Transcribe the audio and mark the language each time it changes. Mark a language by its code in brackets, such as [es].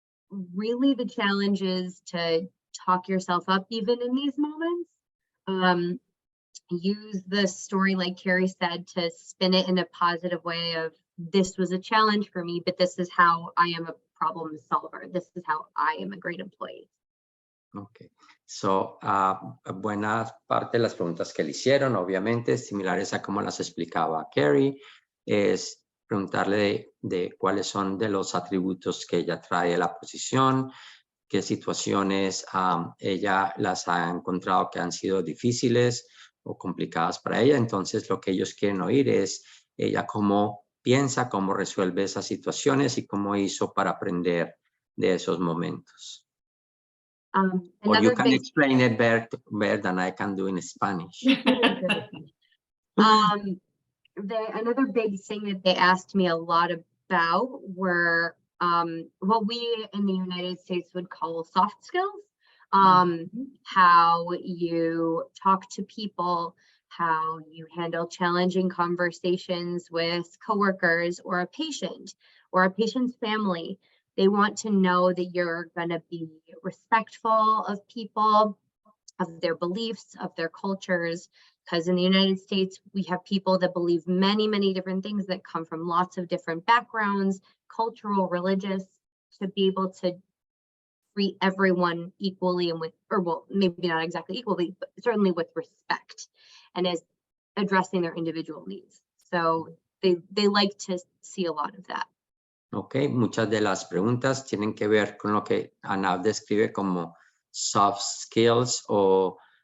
[en] Really the challenge is to talk yourself up even in these moments. Use the story, like Carrie said, to spin it in a positive way of, this was a challenge for me, but this is how I am a problem solver. This is how I am a great employee. [es] Okay, so buena parte de las preguntas que le hicieron, obviamente, similares a como las explicaba Carrie, es preguntarle de cuáles son de los atributos que ella trae a la posición, qué situaciones ella las ha encontrado que han sido difíciles o complicadas para ella. Entonces, lo que ellos quieren oír es ella cómo piensa, cómo resuelve esas situaciones y cómo hizo para aprender de esos momentos. [en] Or you can explain it better than I can do in Spanish. Another big thing that they asked me a lot about were what we in the United States would call soft skills. How you talk to people, how you handle challenging conversations with coworkers or a patient's family. They want to know that you're going to be respectful of people, of their beliefs, of their cultures, because in the United States, we have people that believe many, many different things that come from lots of different backgrounds, cultural, religious, to be able to treat everyone equally and with, or well, maybe not exactly equally, but certainly with respect and as addressing their individual needs. So they like to see a lot of that. [es] Ok, muchas de las preguntas tienen que ver con lo que Ana describe como soft skills o